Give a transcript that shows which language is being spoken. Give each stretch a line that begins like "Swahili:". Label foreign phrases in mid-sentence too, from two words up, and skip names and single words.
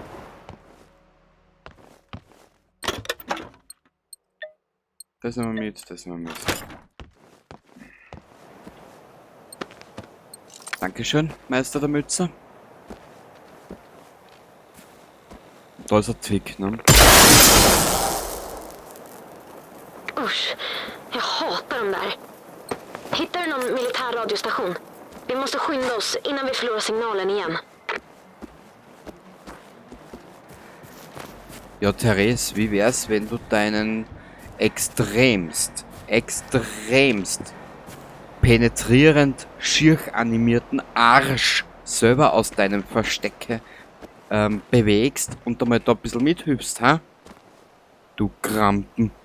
German: Das nehmen wir mit, das nehmen wir mit. Dankeschön, Meister der Mütze. Da ist ein Tick, ne?
Swedish: Usch, jag hatar dem där. Hittar du någon militär radiostation? Vi måste skynda oss innan vi förlorar signalen igen.
German: Ja, Therese, wie wär's, wenn du deinen extremst penetrierend schier animierten Arsch selber aus deinem Verstecke bewegst und einmal da ein bisschen mithüpfst, ha? Du Krampen.